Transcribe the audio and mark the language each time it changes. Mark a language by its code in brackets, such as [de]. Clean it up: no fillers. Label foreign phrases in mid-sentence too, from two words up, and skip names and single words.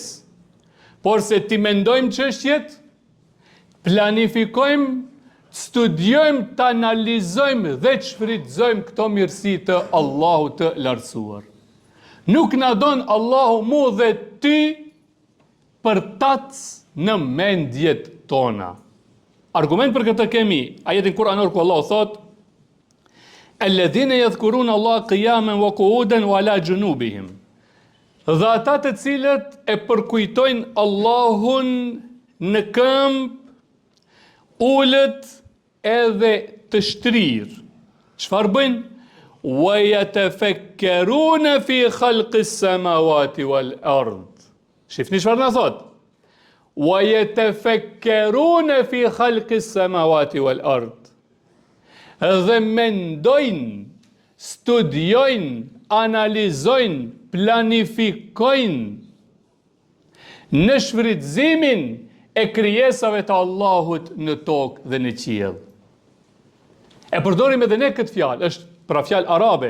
[sq] Por se ti mendojmë çështjet, planifikojmë, studiojmë, të analizojmë dhe të shfrytëzojmë këto mirësi të Allahut të lartësuar. Nuk na don Allahu mu dhe ty për tac në mendjet tona. Argument për këtë kemi ajetin kuranor ku Allahu thot: [ar] "الذين يذكرون الله قياما وقعودا وعلى جنوبهم." [sq] Dhe ata të cilët e përkujtojnë Allahun në këmbë, ulët edhe të shtrirë. Çfarë bëjnë? [ar] ويتفكرون في خلق السماوات والأرض. [sq] Shifni çfarë na thot? [ar] ويتفكرون في خلق السماوات والأرض. [sq] Dhe mendojnë, studiojnë, analizojnë, planifikojnë në shfrytëzimin e krijesave të Allahut në tokë dhe në qiell. E përdorim edhe ne këtë fjalë, është pra fjalë arabe.